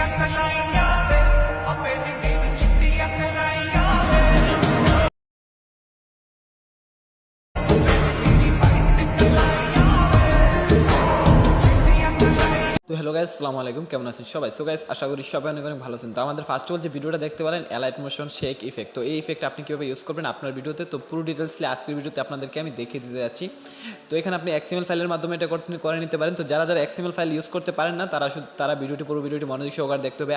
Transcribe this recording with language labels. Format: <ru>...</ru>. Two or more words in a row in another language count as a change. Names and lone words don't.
<pa>ਕਲਾਈਆਂ ਵੇ ਆਪੇ ਦੀ ਮੇਰੀ ਚਿੱਟੀਆਂ ਕਲਾਈਆਂ ਵੇ ਮੇਰੀ ਬਿੱਟੇ ਕਲਾਈਆਂ ਵੇ ਚਿੱਟੀਆਂ ਕਲਾਈਆਂ।</pa> <bn>তো</bn> <en>hello guys,</en> <bn>আসসালামু আলাইকুম, কেমন আছেন সবাই?</bn> <en>so guys,</en> <bn>আশা করি সবাই অনেক অনেক ভালো আছেন। তো আমাদের</bn> <en>first of all</en> <bn>যে ভিডিওটা দেখতে পারেন</bn> <en>Alight Motion shake effect,</en> <bn>তো এই ইফেক্ট আপনি কীভাবে ইউজ করবেন আপনার ভিডিওতে, তো পুরো ডিটেলসলি আজকের ভিডিওতে আপনাদেরকে আমি দেখিয়ে দিতে যাচ্ছি। তো এখানে আপনি এক্সএমএল ফাইলের মাধ্যমে এটা করে নিতে পারেন। তো যারা</bn> <en>XML file use</en> <bn>করতে পারেন না তারা পুরো ভিডিওটি মনোযোগ সহকারে দেখতে হবে।</bn>